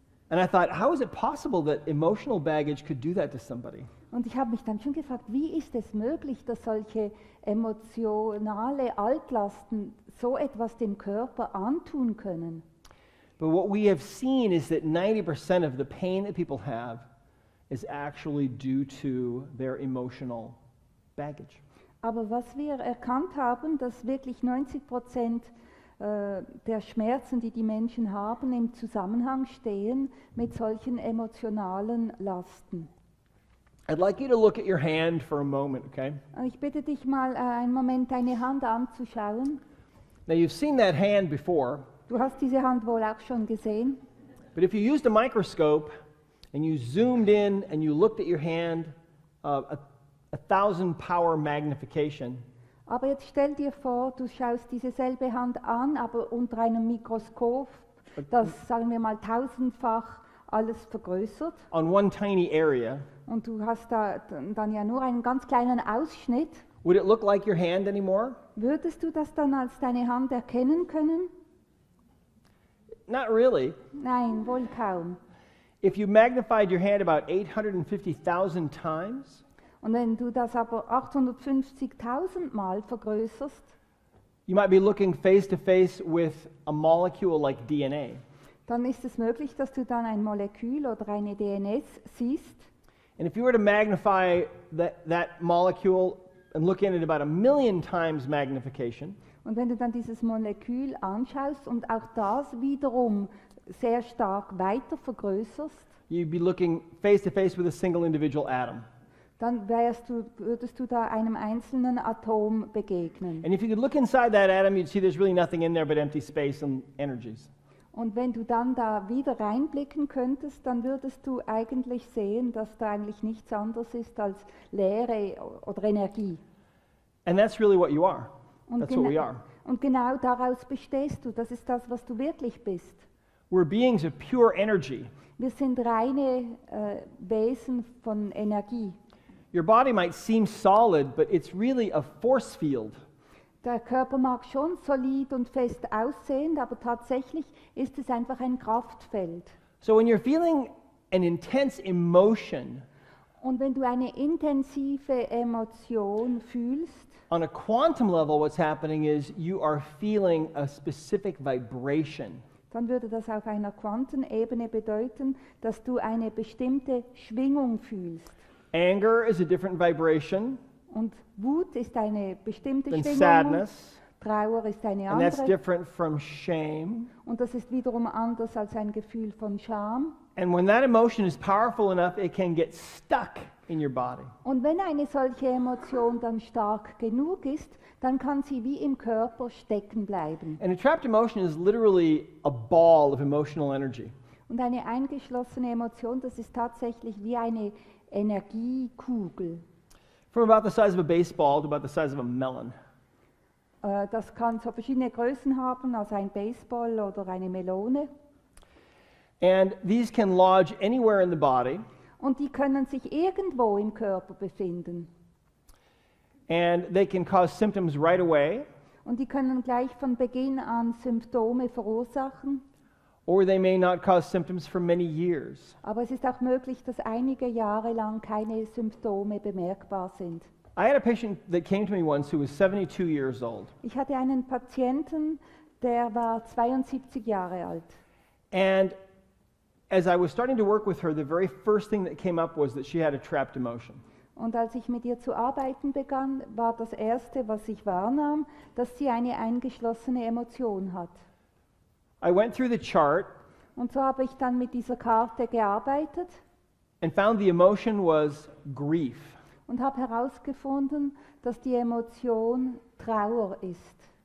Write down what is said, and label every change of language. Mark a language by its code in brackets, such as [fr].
[en] And I thought, how is it possible that emotional baggage could do that to somebody? [de] Und ich habe mich dann schon gefragt, wie ist es möglich, dass solche emotionale Altlasten so etwas dem Körper antun können? [en] But what we have seen is that 90% of the pain that people have is actually due to their emotional baggage. [de] Aber was wir erkannt haben, dass wirklich 90% der Schmerzen, die die Menschen haben, im Zusammenhang stehen mit solchen emotionalen Lasten. [en] I'd like you to look at your hand for a moment, okay? [de] Ich bitte dich mal einen Moment deine Hand anzuschauen. [en] Now you've seen that hand before, [de] Du hast diese Hand wohl auch schon gesehen. [en] but if you used a microscope and you zoomed in and you looked at your hand, a 1,000 power magnification, [de] Aber jetzt stell dir vor, du schaust diese selbe Hand an, aber unter einem Mikroskop, das, sagen wir mal, 1000-fach alles vergrößert. [en] on one tiny area, [de] Und du hast da dann ja nur einen ganz kleinen Ausschnitt. [en] would it look like your hand anymore? [de] Würdest du das dann als deine Hand erkennen können? [en] Not really. [de] Nein, wohl kaum. [en] If you magnified your hand about 850,000 times, [de] Und wenn du das aber 850.000 Mal vergrößerst, [en] you might be looking face to face with a molecule like DNA. [de] dann ist es möglich, dass du dann ein Molekül oder eine DNS siehst. [en] And if you were to magnify that molecule and look in at about 1,000,000 times magnification, [de] Und wenn du dann dieses Molekül anschaust und auch das wiederum sehr stark weiter vergrößerst, [en] you'd be looking face to face with a single individual atom. [de] dann würdest du da einem einzelnen Atom begegnen. [en] And if you could look inside that atom, you'd see there's really nothing in there but empty space and energies. [de] Und wenn du dann da wieder reinblicken könntest, dann würdest du eigentlich sehen, dass da eigentlich nichts anderes ist als Leere oder Energie. [en] And that's really what you are. [de] Und, [en] That's what we are. [de] und genau daraus bestehst du. Das ist das, was du wirklich bist. [en] We're beings of pure energy. [de] Wir sind reine Wesen von Energie. [en] Your body might seem solid, but it's really a force field. [de] Der Körper mag schon solid und fest aussehen, aber tatsächlich ist es einfach ein Kraftfeld. [en] So when you're feeling an intense emotion, [de] Und wenn du eine intensive Emotion fühlst, [en] on a quantum level, what's happening is you are feeling a specific vibration. [de] dann würde das auf einer Quantenebene bedeuten, dass du eine bestimmte Schwingung fühlst. [en] Anger is a different vibration [de] Und Wut ist eine bestimmte [en] than [de] Schwingung, [en] sadness, [de] Trauer ist eine [en] and that's [de] andere [en] different from shame. [de] und das ist wiederum anders als ein Gefühl von Scham. [en] And when that emotion is powerful enough, it can get stuck in your body. [de] Und wenn eine solche Emotion dann stark genug ist, dann kann sie wie im Körper stecken bleiben. [en] And a trapped emotion is literally a ball of emotional energy. [de] Und eine eingeschlossene Emotion, das ist tatsächlich wie eine Energiekugel. [en] From about the size of a baseball to about the size of a melon. [de] Das kann so verschiedene Größen haben, also ein Baseball oder eine Melone. [en] And these can lodge anywhere in the body, [de] Und die können sich irgendwo im Körper befinden. [en] and they can cause symptoms right away, [de] Und die können gleich von Beginn an Symptome verursachen. [en] or they may not cause symptoms for many years. [de] Aber es ist auch möglich, dass einige Jahre lang keine Symptome bemerkbar sind. [en] I had a patient that came to me once who was 72 years old. [de] Ich hatte einen Patienten, der war 72 Jahre alt. [en] And as I was starting to work with her, the very first thing that came up was that she had a trapped emotion. [de] Und als ich mit ihr zu arbeiten begann, war das Erste, was ich wahrnahm, dass sie eine eingeschlossene Emotion hat. [en] I went through the chart [de] Und so habe ich dann mit dieser Karte gearbeitet [en] and found the emotion was grief. [de] und habe herausgefunden, dass die Emotion Trauer ist.